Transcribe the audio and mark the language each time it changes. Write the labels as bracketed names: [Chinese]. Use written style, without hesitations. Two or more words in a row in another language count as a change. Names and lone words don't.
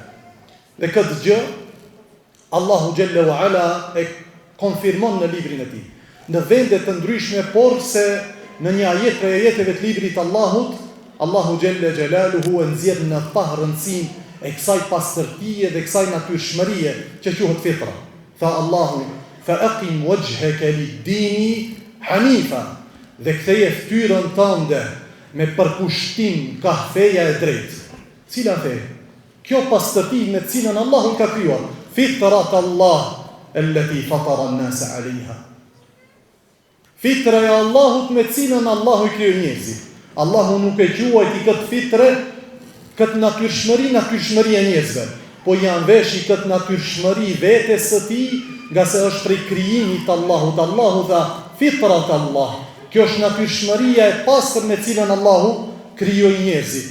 [Albanian] Dhe këtë gjë Allahu [Arabic] جل وعلا [Albanian] e konfirmon në librin e tij. Në vende të ndryshme, por se në një ajet prej ajeteve të librit të Allahut, Allahu [Arabic] جل جلاله [Albanian] e nxjerr në rëndësinë e kësaj pastërtie dhe kësaj natyrshmërie që quhet fitra. Tha Allahu: [Arabic] "فأقم وجهك للدين حنيفا." [Albanian] Dhe ktheje fytyrën tënde me përkushtim ka feja e drejtë. Cila fe? Kjo pastërti me cilën Allahu ka krijuar, [Arabic] فطرة الله التي فطر الناس عليها. [Albanian] Fitra e Allahut me cilën Allahu I krijoi njerëzit. Allahu nuk e quajti këtë fitre, këtë natyrshmëri e njerëzve, po janë veshi këtë natyrshmëri vetes së tij, nga se është prej krijimit të Allahut. Allahu tha [Arabic] فطرة الله. [Albanian] Kjo është natyrshmëria e pastër me cilën Allahu krijoi njerëzit.